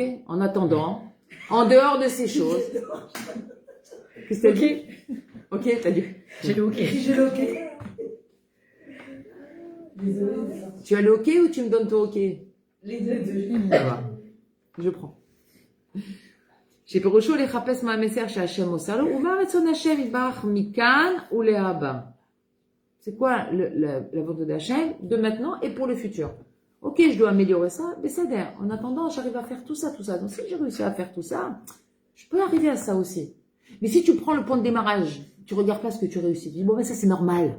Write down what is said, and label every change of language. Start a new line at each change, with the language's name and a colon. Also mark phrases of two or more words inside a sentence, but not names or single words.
French: En attendant, en dehors de ces choses. Qu'est-ce que t'as dit? Ok, t'as dit. J'ai le ok. J'ai le ok. Tu as le ok ou tu me donnes ton ok? Les deux. Ça va. Je prends.
Hebrew: שפירושו לחפש מה המסר שהשם מוסר לו, ומה רצון השם יתברך מכאן ולהבא.
French: C'est quoi la volonté d'Hachem de maintenant et pour le futur? Ok, je dois améliorer ça, mais c'est d'air. En attendant, j'arrive à faire tout ça. Donc si j'ai réussi à faire tout ça, je peux arriver à ça aussi. Mais si tu prends le point de démarrage, tu regardes pas ce que tu réussis, tu dis bon ben ça c'est normal.